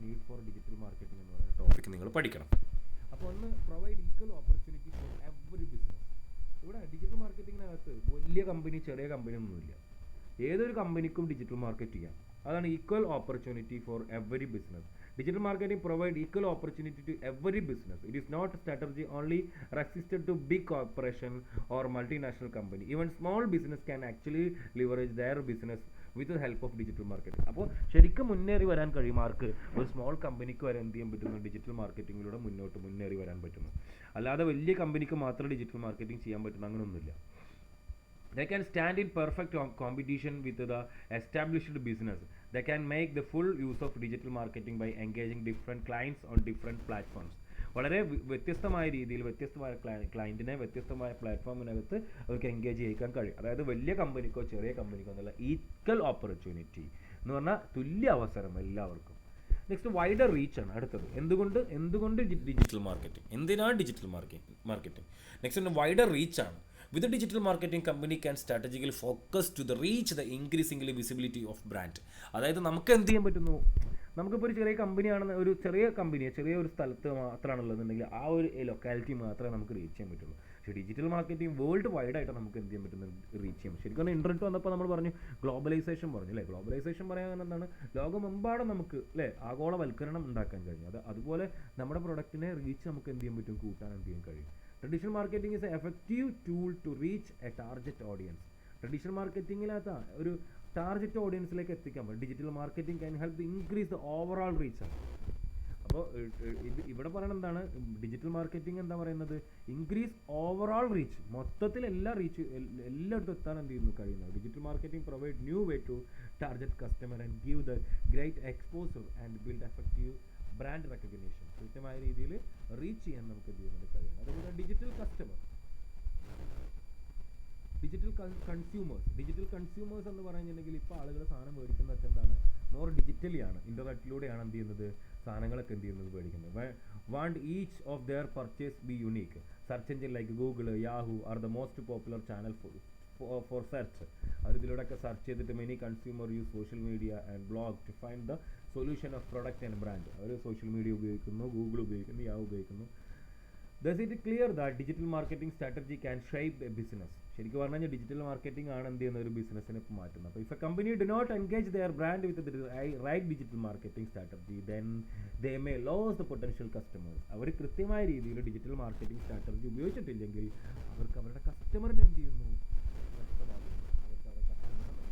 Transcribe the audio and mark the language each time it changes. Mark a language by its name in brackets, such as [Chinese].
[Malayalam] Need for digital marketing എന്ന് പറയുന്ന topic നിങ്ങൾ പഠിക്കണം. അപ്പോൾ ഒന്ന് [English] Provide equal opportunity for every business. [Malayalam] ഇവിടെ ഡിജിറ്റൽ മാർക്കറ്റിങ്ങിനകത്ത് വലിയ കമ്പനി ചെറിയ കമ്പനി ഒന്നുമില്ല. ഏതൊരു കമ്പനിക്കും ഡിജിറ്റൽ മാർക്കറ്റ് ചെയ്യാം. അതാണ് [English] Equal opportunity for every business. Digital marketing provides equal opportunity to every business. It is not a strategy only restricted to big corporation or multinational company. Even small business can actually leverage their business with the help of digital marketing. [Malayalam] അപ്പോൾ ശരിക്കും മുന്നേറി വരാൻ കഴിയും ആർക്ക്? ഒരു small കമ്പനിക്ക് വരെ എന്ത് ചെയ്യാൻ പറ്റുന്നു? ഡിജിറ്റൽ മാർക്കറ്റിങ്ങിലൂടെ മുന്നേറി വരാൻ പറ്റുന്നു. അല്ലാതെ വലിയ കമ്പനിക്ക് മാത്രം ഡിജിറ്റൽ മാർക്കറ്റിംഗ് ചെയ്യാൻ പറ്റുന്ന അങ്ങനെയൊന്നുമില്ല. [English] They can stand in perfect competition with the established business. They can make the full use of digital marketing by engaging different clients on different platforms. [Malayalam] വളരെ വ്യത്യസ്തമായ രീതിയിൽ വ്യത്യസ്തമായ ക്ലയൻറ്റിനെ വ്യത്യസ്തമായ പ്ലാറ്റ്ഫോമിനകത്ത് അവർക്ക് എൻഗേജ് ചെയ്യിക്കാൻ കഴിയും. അതായത് വലിയ കമ്പനിക്കോ ചെറിയ കമ്പനിക്കോ എന്നുള്ള ഈക്വൽ ഓപ്പർച്യൂണിറ്റി എന്ന് പറഞ്ഞാൽ തുല്യ അവസരം എല്ലാവർക്കും. നെക്സ്റ്റ് വൈഡർ റീച്ച് ആണ് അടുത്തത്. എന്തുകൊണ്ട് ഡിജിറ്റൽ മാർക്കറ്റിംഗ്, എന്തിനാണ് digital marketing? Next wider reach ആണ്. [English] With a digital marketing company can strategically focus to the reach the increasingly visibility of brand. [Malayalam] അതായത് നമുക്ക് എന്ത് ചെയ്യാൻ പറ്റുന്നു? നമുക്കിപ്പോൾ ഒരു ചെറിയ കമ്പനിയാണെന്ന്, ചെറിയ ഒരു സ്ഥലത്ത് മാത്രമാണുള്ളതെന്നുണ്ടെങ്കിൽ ആ ഒരു ലൊക്കാലിറ്റി മാത്രമേ നമുക്ക് റീച്ച് ചെയ്യാൻ പറ്റുള്ളൂ. പക്ഷേ ഡിജിറ്റൽ മാർക്കറ്റിംഗ് വേൾഡ് വൈഡ് ആയിട്ട് നമുക്ക് എന്ത് ചെയ്യാൻ പറ്റുന്നു? റീച്ച് ചെയ്യാം. ശരിക്കും ഇൻ്റർനെറ്റ് വന്നപ്പോൾ നമ്മൾ പറഞ്ഞു ഗ്ലോബലൈസേഷൻ പറഞ്ഞു അല്ലേ? ഗ്ലോബലൈസേഷൻ പറയാൻ എന്താണ്? ലോകമെമ്പാടും നമുക്ക് അല്ലേ ആഗോളവൽക്കരണം ഉണ്ടാക്കാൻ കഴിഞ്ഞു. അതുപോലെ നമ്മുടെ പ്രൊഡക്റ്റിനെ റീച്ച് നമുക്ക് എന്ത് ചെയ്യാൻ പറ്റും? കൂട്ടാൻ എന്ത് ചെയ്യാൻ കഴിയും? [English] Traditional marketing is an effective tool to reach a target audience. [Malayalam] Traditional മാർക്കറ്റിങ്ങിനകത്ത് ഒരു ടാർഗറ്റ് ഓഡിയൻസിലേക്ക് എത്തിക്കാൻ പറ്റും. [English] digital marketing can help increase the overall reach [Malayalam] ആണ്. അപ്പോൾ ഇവിടെ പറയുന്നത് എന്താണ്? ഡിജിറ്റൽ മാർക്കറ്റിംഗ് എന്താ പറയുന്നത്? [English] increase overall reach, [Malayalam] മൊത്തത്തിൽ എല്ലായിടത്തും എത്താൻ എന്ത് ചെയ്യുന്നു? കഴിയുന്നത്. [English] Digital marketing provide new way to target customer and give the great exposure and build effective brand recognition. [Malayalam] കൃത്യമായ രീതിയിൽ റീച്ച് ചെയ്യാൻ നമുക്ക് എന്ത് ചെയ്യുന്നത്? കഴിയണം. അതുപോലെ ഡിജിറ്റൽ കൺസ്യൂമേഴ്സ് എന്ന് പറഞ്ഞിട്ടുണ്ടെങ്കിൽ ഇപ്പോൾ ആളുകൾ സാധനം മേടിക്കുന്നതൊക്കെ എന്താണ്? [English] more digitally [Malayalam] ആണ്, ഇൻ്റർനെറ്റിലൂടെയാണ് എന്ത് ചെയ്യുന്നത്? സാധനങ്ങളൊക്കെ എന്ത് ചെയ്യുന്നത്? മേടിക്കുന്നത്. [English] Want each of their purchase be unique. Search engine like Google, Yahoo are the most popular channel for search. [Malayalam] ഇതിലൂടെയൊക്കെ search ചെയ്തിട്ട് [English] Many consumer use social media and blog to find the solution of product and brand. [Malayalam] Our social media ഉപയോഗിക്കുന്നു, Google ഉപയോഗിക്കുന്നു, Yahoo ഉപയോഗിക്കുന്നു. [English] Thus it is clear that digital marketing strategy can shape a business. [Malayalam] ശരിക്കും പറഞ്ഞു കഴിഞ്ഞാൽ digital marketing ആണ് എന്ത് ചെയ്യുന്ന ഒരു ബിസിനസ്സിനെ ഇപ്പോൾ മാറ്റുന്നത്. [English] അപ്പോൾ if a company do not engage their brand with the right digital marketing strategy then they may lose the potential customers. [Malayalam] അവർ കൃത്യമായ രീതിയിൽ ഡിജിറ്റൽ മാർക്കറ്റിംഗ് സ്ട്രാറ്റജി ഉപയോഗിച്ചിട്ടില്ലെങ്കിൽ അവർക്ക് അവരുടെ കസ്റ്റമറിനെ എന്ത് ചെയ്യുന്നു? നഷ്ടമാകുന്നു. അവർക്ക് അവരുടെ കസ്റ്റമർ.